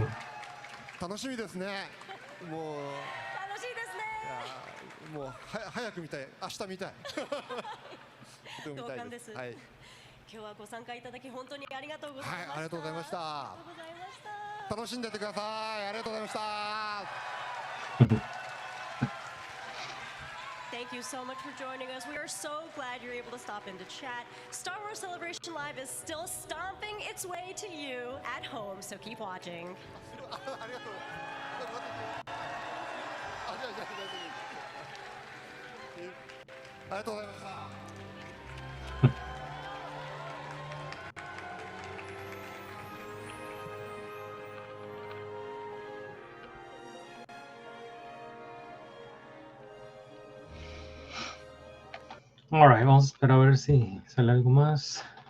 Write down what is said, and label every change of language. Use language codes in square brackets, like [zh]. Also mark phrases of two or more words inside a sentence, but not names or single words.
[ja] 楽しみですね。もう楽しいですね。もう早く見たい。明日見たい。同感です。今日はご参加いただき本当にありがとうございました。ありがとうございました。楽しんでってください。ありがとうございました。 [en] Thank you so much for joining us. We are so glad you're able to stop in to chat. Star Wars Celebration Live is still stomping its way to you at home, so keep watching. [ja] ありがとうございました。 [es] Alright, vamos a esperar a ver si sale algo más.